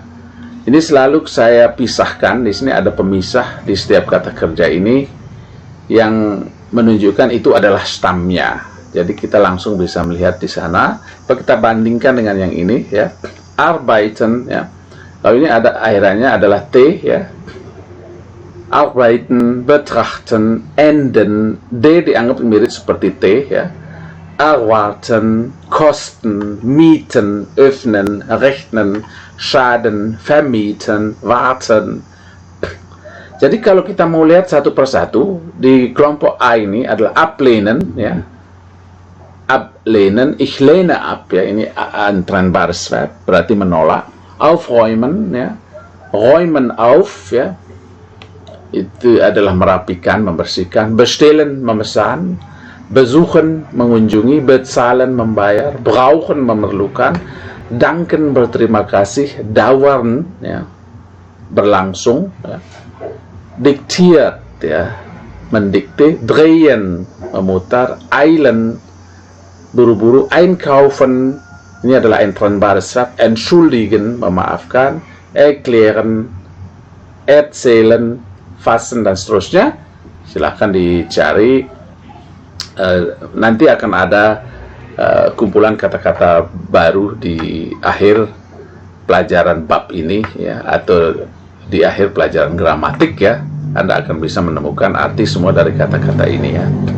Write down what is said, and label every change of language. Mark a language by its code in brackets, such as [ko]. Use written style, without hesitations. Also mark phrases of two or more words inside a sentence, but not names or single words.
[id] Ini selalu saya pisahkan. Di sini ada pemisah di setiap kata kerja ini yang menunjukkan itu adalah stamnya. Jadi kita langsung bisa melihat di sana. Kalau kita bandingkan dengan yang ini, ya, arbeiten, ya. Kalau ini ada akhirannya adalah T, ya. [de] Arbeiten, betrachten, enden. [id] D dianggap mirip seperti T, ya. [de] Erwarten, kosten, mieten, öffnen, rechnen, schaden, vermieten, warten. [id] Jadi kalau kita mau lihat satu persatu, di kelompok A ini adalah ablehnen, ya. [de] Ablehnen, ich lehne ab, [id] ya, ini [de] ein trennbares Verb, [id] berarti menolak. [de] Aufräumen, ya. Räumen auf, [id] ya. Itu adalah merapikan, membersihkan. Bestellen, memesan. Besuchen, mengunjungi. Bezahlen, membayar. Brauchen, memerlukan. Danken, berterima kasih. Dauern, ya, berlangsung, ya. Diktiert, ya, mendikte. Drehen, memutar. Eilen, buru-buru. Einkaufen, ini adalah [de] ein trennbares Verb. [id] Entschuldigen, memaafkan. [de] Erklären, erzählen, fassen, [id] dan seterusnya. Silahkan dicari. Nanti akan ada kumpulan kata-kata baru di akhir pelajaran bab ini, ya, atau di akhir pelajaran gramatik, ya. Anda akan bisa menemukan arti semua dari kata-kata ini, ya.